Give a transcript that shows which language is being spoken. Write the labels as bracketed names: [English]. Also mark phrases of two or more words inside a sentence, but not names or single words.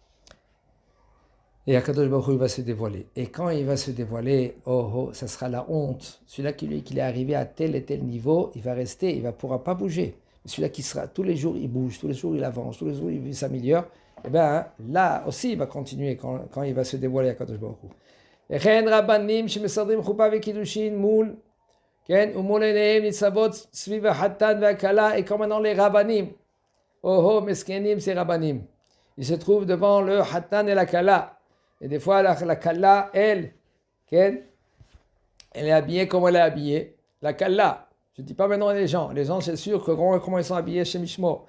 [French] Et Akadosh Baruch Hu, il va se dévoiler. Et quand il va se dévoiler, ça sera la honte. Celui-là qui est arrivé à tel et tel niveau, il va rester, il ne pourra pas bouger. Celui-là qui sera, tous les jours, il bouge, tous les jours, il avance, tous les jours, il s'améliore. Et bien, là aussi, il va continuer quand il va se dévoiler à Akadosh Baruch Hu. [Hebrew] וכן רבנים שמסדרים חופה וקידושין מול, כן, ומול עיניהם ניצבות סביב החתן והכלה, [French] et comme maintenant les rabbanim, מסכנים ces rabbanim. il se trouve devant le Hatan et la Kala. Et des fois, la Kala, elle est habillée comme elle est habillée. La Kala, je ne dis pas maintenant les gens. Les gens, c'est sûr que comment ils sont habillés chez Mishmo.